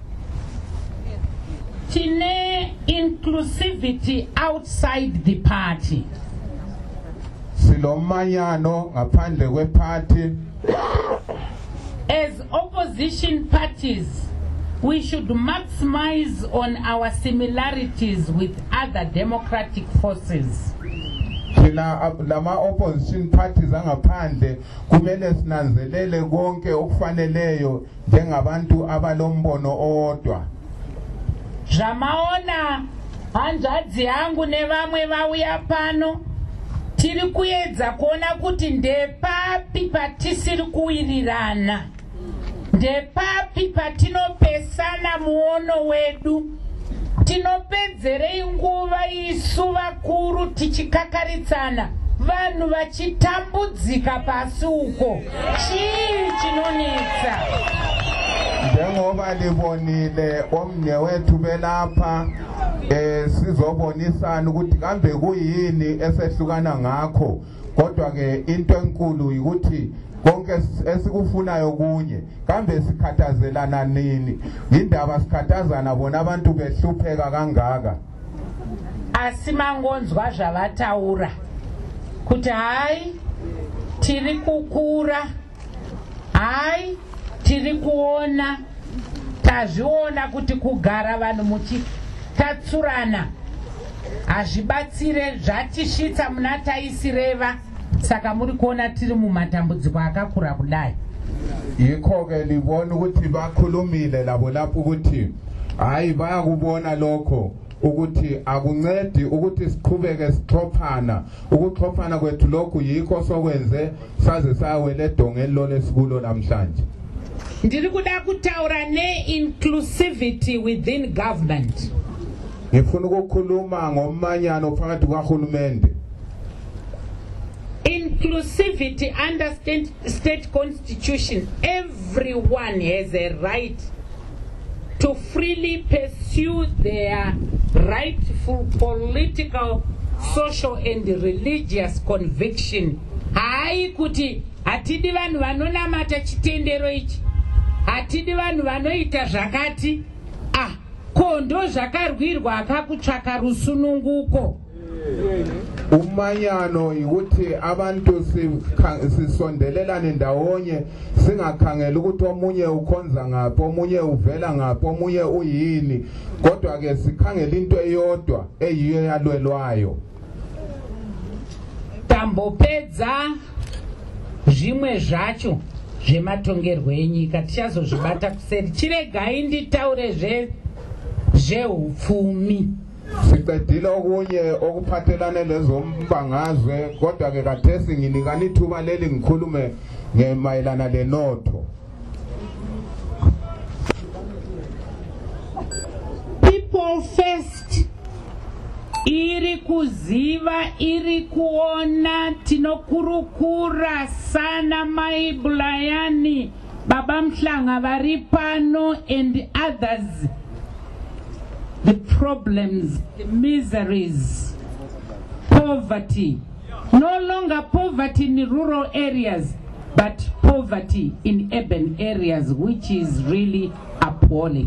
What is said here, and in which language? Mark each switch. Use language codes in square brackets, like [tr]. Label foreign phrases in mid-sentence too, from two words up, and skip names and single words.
[en] Tine inclusivity outside the party. [nd] Silomanyano ngaphandle kweparty. [en] As opposition parties, we should maximize on our similarities with other democratic forces. [nd] Thina lama [en] opposition parties [nd] angaphandle kumele sinanzelele konke okufaneleyo njengabantu abalombono owodwa. [sn] Zvamaona hanzvadzi yangu nevamwe vauya pano tiri kuedza kuona kuti ndepapi patisiri kuwirirana, ndepapi patinopesana muono wedu, tinopedzerei nguva isu vakuru tichikakaritsana vanhu vachitambudzika pasi uko. Chii chinonetsa? [nd] njengoba libonile omnye wethu belapha sizobonisana ukuthi kambe kuyini esehlukana ngakho, kodwa ke into enkulu ukuthi konke esikufunayo kunye, kambe sikhathazelana nini, indaba sikhathazana bona abantu behlupheka kangaka. [sn] Asimangonzwa zvavataura kuti hai tiri kukura, hai tiri kuona, tazviona kuti kugara vanhu muchitatsurana hazvibatsire, zvatisvitsa muna taisireva, saka muri kuona tiri mumatambudziko akakura kudai. [nd] Yikho ke libona ukuthi bakhulumile labo lapho ukuthi hayi bayakubona lokho ukuthi akuncedi ukuthi siqhubeke sixhophana, ukuxhophana kwethu lokhu yikho sokwenze saze sayawela edongeni lo lesikulo namhlanje. [sn] Ndiri kuda kutaura ne- [en] inclusivity within government. [nd] Ngifuna ukukhuluma ngomanyano phakathi kahulumende. [en] Inclusivity under state constitution, everyone has a right to freely pursue their rightful political, social and religious conviction. [sn] Hai kuti hatidi vanhu vanonamata chitendero ichi, hatidi vanhu vanoita zvakati, kondo zvakarwirwa akakutsvaka rusununguko. [nd] Umanyano ukuthi abantu sisondelelane ndawonye, singakhangela ukuthi omunye ukhonza ngaphi, omunye uvela ngaphi, omunye uyini, kodwa ke sikhangela into eyodwa eyiyo yalwelwayo. [sn] Tambopedza zvimwe zvacho zvematongerwo enyika tichazozvibata kuseri. Chiregai nditaure zveupfumi. [nd] Siqedile okunye okuphathelane lezombangazwe, kodwa ke kathesi nginikana ithuba leli ngikhulume ngemayelana lenotho. [sn] People first, iri kuziva, iri kuona, tinokurukura sana mai Bulayani, Baba Mhlanga varipano [en] and others. The problems, the miseries, poverty, no longer poverty in rural areas, but poverty in urban areas, which is really appalling.